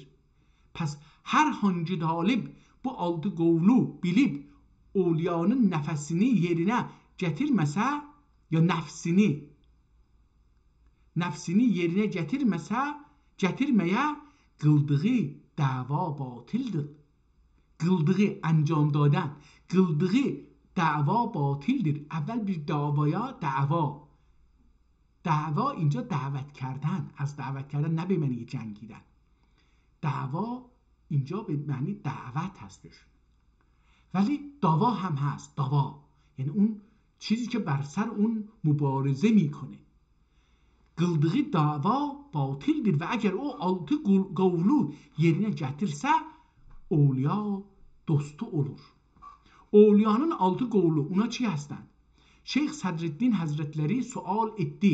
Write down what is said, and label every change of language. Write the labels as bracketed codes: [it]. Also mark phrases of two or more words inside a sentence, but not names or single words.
[az] Pəs hər hangi talib bu 6 qovlu bilib Olyanın nəfəsini yerinə gətirməsə, ya nəfsini yerinə gətirməyə qıldığı dava batildir. [fa] Qıldığı انجام دادن، [az] qıldığı dava batildir. [fa] اول [az] bir davaya dava [fa] اینجا دعوت کردن، از دعوت کردن نه به معنی جنگیدن. دعوا اینجا به معنی دعوت هستش. ولی دوا هم هست. دوا یعنی اون چیزی که بر سر اون مبارزه میکنه. [az] qıldığı dava batildir və əgər o 6 qovlu yerinə gətirsə, olya dostu olur. Olyanın 6 qovlu ona çi hستند? Şeyh Sadreddin Hazretleri sual etdi.